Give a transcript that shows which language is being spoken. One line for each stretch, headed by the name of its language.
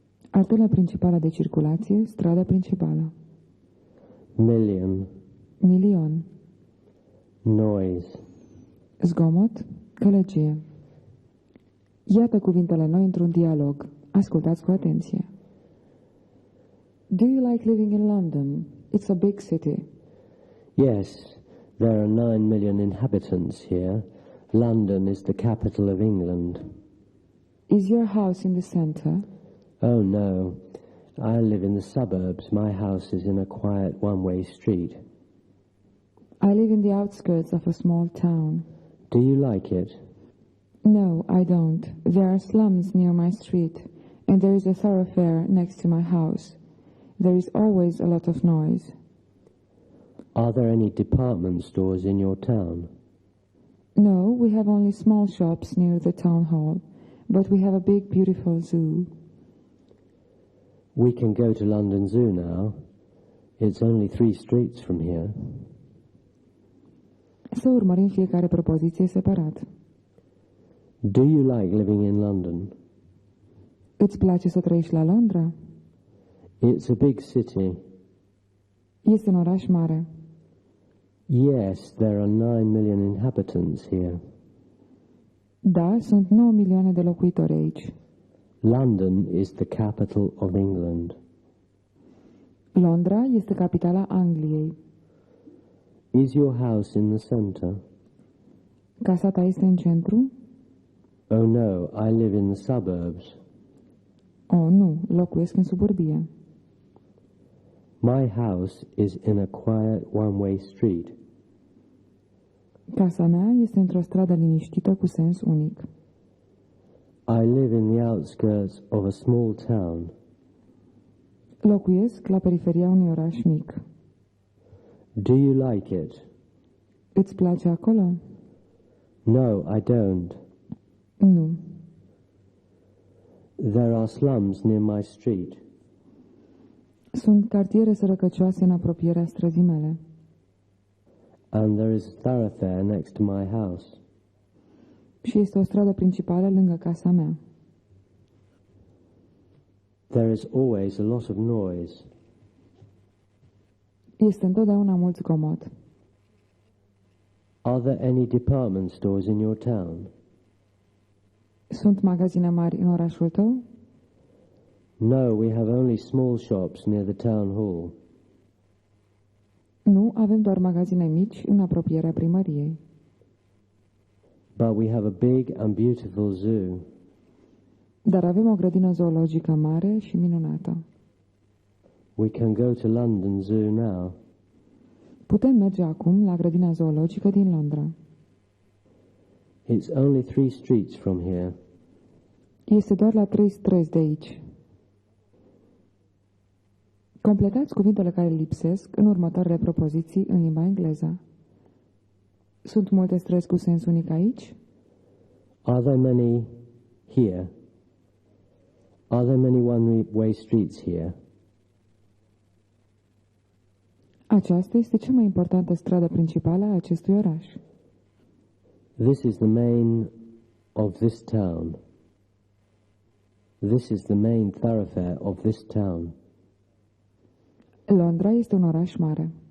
Romanian: arteră principală de circulație, strada principală,
English: million,
Romanian: milion,
English: noise,
Romanian: zgomot, călăgie. Iată cuvintele noi într-un dialog. Ascultați cu atenție.
English: Do you like living in London? It's a big city. Yes, there are 9 million inhabitants here. London is the capital of England. Is your house in the center? Oh no, I live in the suburbs. My house is in a quiet one-way street. I live in the outskirts of a small town. Do you like it? No, I don't. There are slums near my street, and there is a thoroughfare next to my house. There is always a lot of noise. Are there any department stores in your town? No, we have only small shops near the town hall, but we have a big, beautiful zoo. We can go to London Zoo now. It's only 3 streets from here.
Romanian: Să urmărim fiecare propoziție separat.
English: Do you like living in London?
Romanian: Îți place să trăiești la Londra?
English: It's a big city.
Romanian: Este un oraș mare.
English: Yes, there are 9 million inhabitants here.
Romanian: Da, sunt 9 milioane de locuitori aici.
English: London is the capital of England.
Romanian: Londra este capitala Angliei.
English: Is your house in the center?
Romanian: Casa ta este în centru?
English: Oh no, I live in the suburbs.
Romanian: Oh, nu, locuiesc în suburbie.
English: My house is in a quiet one-way street.
Romanian: Casa mea este într-o stradă liniștită cu sens unic.
English: I live in the outskirts of a small town.
Romanian: Locuiesc la periferia unui oraș mic.
English: Do you like it?
Romanian: Îți place acolo?
English: No, I don't.
Romanian: Nu.
English: There are slums near my street.
Romanian: Sunt cartiere sărăcăcioase în apropierea străzii mele.
English: And there is a thoroughfare next to my house.
Romanian: Și este o stradă principală lângă casa mea.
English: There is always a lot of noise.
Romanian: Este întotdeauna mult zgomot.
English: Are there any department stores in your town?
Romanian: Sunt magazine mari în orașul tău?
English: No, we have only small shops near the town hall.
Romanian: Nu, avem doar magazine mici în apropierea primăriei.
English: But we have a big and beautiful zoo.
Romanian: Dar avem o grădină zoologică mare și minunată.
English: We can go to London Zoo now.
Romanian: Putem merge acum la grădina zoologică din Londra.
English: It's only 3 streets from here.
Romanian: Este doar la 3 străzi de aici. Completați cuvintele care lipsesc în următoarele propoziții în limba engleză. Sunt multe străzi cu sens unic aici?
English: Are there many here? Are there many one-way streets here?
Romanian: Aceasta este cea mai importantă stradă principală a acestui oraș.
English: This is the main of this town. This is the main thoroughfare of this town.
Romanian: Londra este un oraș mare.